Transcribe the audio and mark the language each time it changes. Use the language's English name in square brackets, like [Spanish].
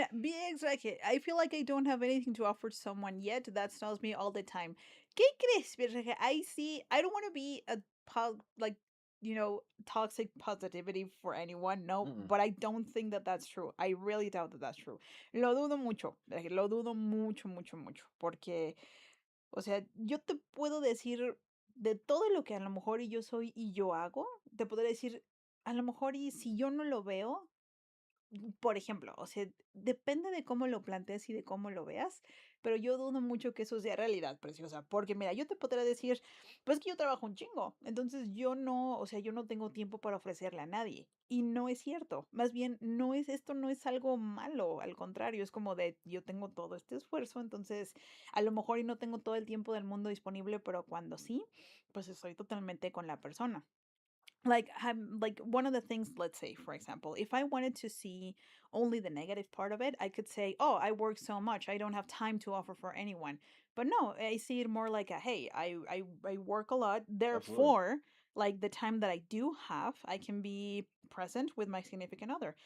[English] Yeah, be exactly. I feel like I don't have anything to offer someone yet. That tells me all the time. [Spanish] ¿Qué crees, Virgen? [English] I don't want to be a like, toxic positivity for anyone. No, but I don't think that that's true. I really doubt that that's true. [Spanish] Lo dudo mucho. Lo dudo mucho, mucho, mucho. Porque, o sea, yo te puedo decir de todo lo que a lo mejor yo soy y yo hago, te podría decir, a lo mejor y si yo no lo veo, por ejemplo, o sea, depende de cómo lo plantees y de cómo lo veas, pero yo dudo mucho que eso sea realidad, preciosa, porque mira, yo te podría decir, pues que yo trabajo un chingo, entonces yo no, o sea, yo no tengo tiempo para ofrecerle a nadie, y no es cierto, más bien, esto no es algo malo, al contrario, es como de, yo tengo todo este esfuerzo, entonces, a lo mejor y no tengo todo el tiempo del mundo disponible, pero cuando sí, pues estoy totalmente con la persona. [English] Like one of the things, let's say for example, if I wanted to see only the negative part of it, I could say, oh, I work so much, I don't have time to offer for anyone. But no, I see it more like a, hey, I work a lot, therefore like the time that I do have, I can be present with my significant other.